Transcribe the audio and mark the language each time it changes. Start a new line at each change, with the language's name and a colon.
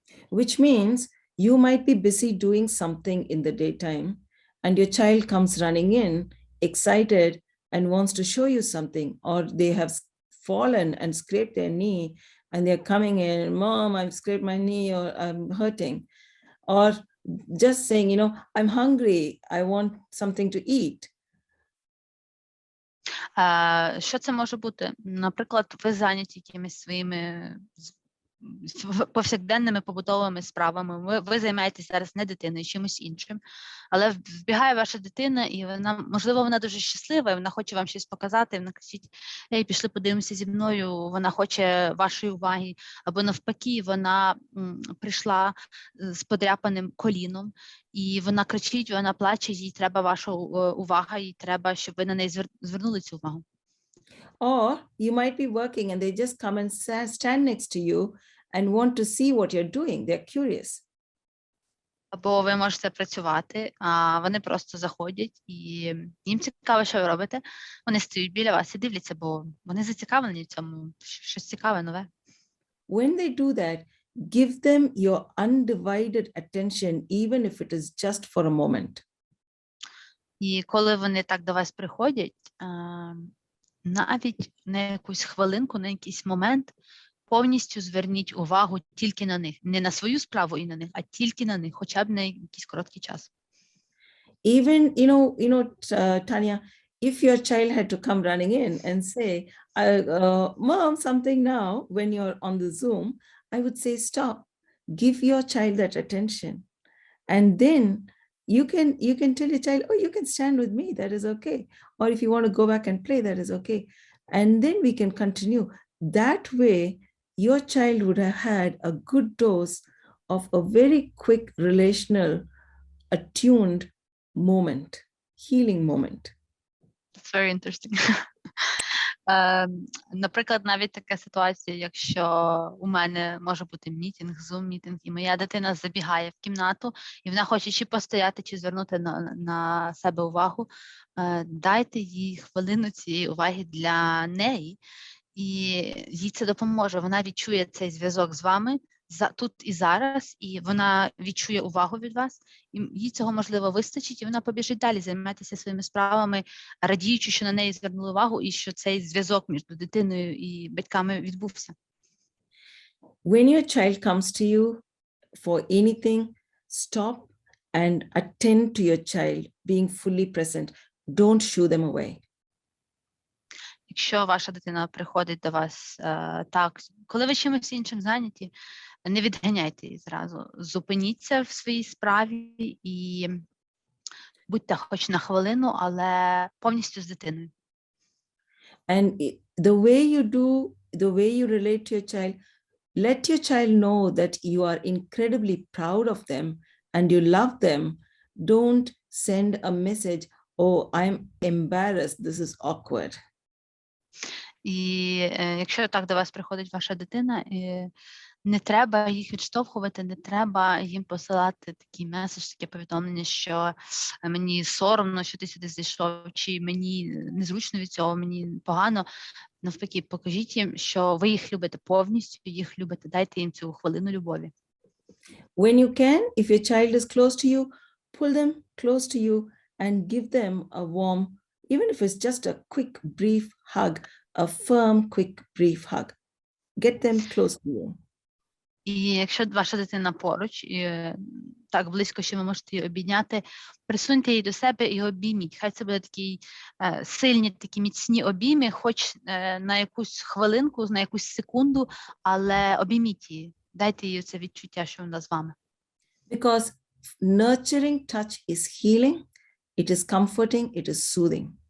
English: Which means You might be busy doing something in the daytime, and your child comes running in, excited, and wants to show you something, or they have fallen and scraped their knee, and they're coming in, Mom, I've scraped my knee, or I'm hurting. Or just saying, I'm hungry, I want something to eat.
Ukrainian: Що це може бути? Наприклад, ви зайняті якимись своїми повсякденними побутовими справами. Ви займаєтесь зараз не дитиною, чимось іншим, але вбігає ваша дитина, і вона, можливо, вона дуже щаслива, і вона хоче вам щось показати, і вона кричить: «Ей, пішли подивимося зі мною», вона хоче вашої уваги, або навпаки, вона прийшла з подряпаним коліном, і вона кричить, вона плаче, їй треба ваша увага, їй треба, щоб ви на неї звернули цю увагу.
English: Or you might be working and they just come and stand next to you and want to see what you're doing. They're curious.
Ukrainian: Або ви можете працювати, а вони просто заходять, і їм цікаво, що ви робите. Вони стоять біля вас і дивляться, бо вони зацікавлені в цьому, щось цікаве, нове.
English: When they do that, give them your undivided attention, even if it is just for a moment.
Ukrainian: І коли вони так до вас приходять, навіть на якусь хвилинку, на якийсь момент, повністю зверніть увагу тільки на них. Не на свою справу і на них, а тільки на них, хоча б на якийсь короткий час.
English: Even, Tanya, if your child had to come running in and say, Mom, something now, when you're on the Zoom, I would say, stop, give your child that attention. And then you can tell your child, oh, you can stand with me, that is okay. Or if you want to go back and play, that is okay. And then we can continue. That way, your child would have had a good dose of a very quick relational, attuned moment, healing moment. That's very interesting.
Ukrainian: Наприклад, навіть така ситуація, якщо у мене може бути мітинг, зум-мітинг, і моя дитина забігає в кімнату, і вона хоче чи постояти, чи звернути на себе увагу, дайте їй хвилину цієї уваги для неї, і їй це допоможе. Вона відчує цей зв'язок з вами тут і зараз, і вона відчує увагу від вас, і їй цього, можливо, вистачить, і вона побіжить далі займатися своїми справами, радіючи, що на неї звернули увагу, і що цей зв'язок між дитиною і батьками відбувся.
English: When your child comes to you for anything, stop and attend to your child, being fully present. Don't shoo them away.
Ukrainian: Якщо ваша дитина приходить до вас так, коли ви чимось іншим зайняті, не відганяйте її зразу. Зупиніться в своїй справі і будьте хоч на хвилину, але повністю з дитиною.
English: And the way you relate to your child, let your child know that you are incredibly proud of them and you love them. Don't send a message, oh, I'm embarrassed, this is awkward.
Ukrainian: І якщо так до вас приходить ваша дитина, не треба їх відштовхувати, не треба їм посилати такий меседж, таке повідомлення, що мені соромно, що ти сюди зайшов, чи мені незручно від цього, мені погано. Навпаки, покажіть їм, що ви їх любите повністю, їх любите, дайте їм цю хвилину любові. When you can, if your child is close to you, pull them close to you and give them a warm, even if it's just a quick, brief hug, a firm, quick, brief hug. Get them close to you. І якщо ваша дитина поруч, і так близько, що ви можете її обійняти, присуньте її до себе і обійміть. Хай це буде такі сильні, такі міцні обійми, хоч на якусь хвилинку, на якусь секунду, але обійміть її. Дайте їй це відчуття, що вона з вами.
English: Because nurturing touch is healing, it is comforting, it is soothing.